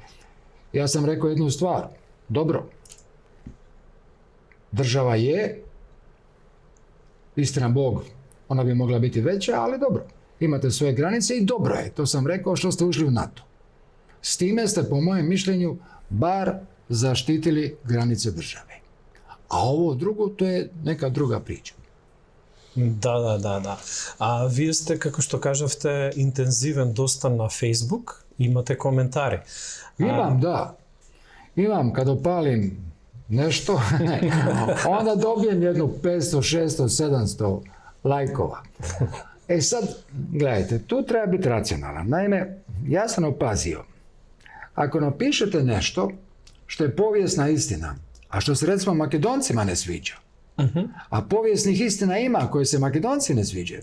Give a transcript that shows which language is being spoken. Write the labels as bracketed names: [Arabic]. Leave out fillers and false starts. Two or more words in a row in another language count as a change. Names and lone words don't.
[Croatian] Ja sam rekao jednu stvar. Dobro, država je, istina Bog, ona bi mogla biti veća, ali dobro. Imate svoje granice i dobro je, to sam rekao, što ste ušli u NATO. S time ste, po mojem mišljenju, bar zaštitili granice države. A ovo drugo, to je neka druga priča. [Macedonian] Da. A вие сте, како што кажавте, интензивен доста на Facebook, имате коментари. [Croatian] Imam, da. Imam, kad opalim nešto, onda dobijem jednu 500, 600, 700 lajkova. E sad, gledajte, tu treba biti racionalan. Naime, ja sam opazio, ako napišete nešto što je povijesna istina, a što se recimo Makedoncima ne sviđa, a povijesnih istina ima koje se Makedonci ne sviđaju,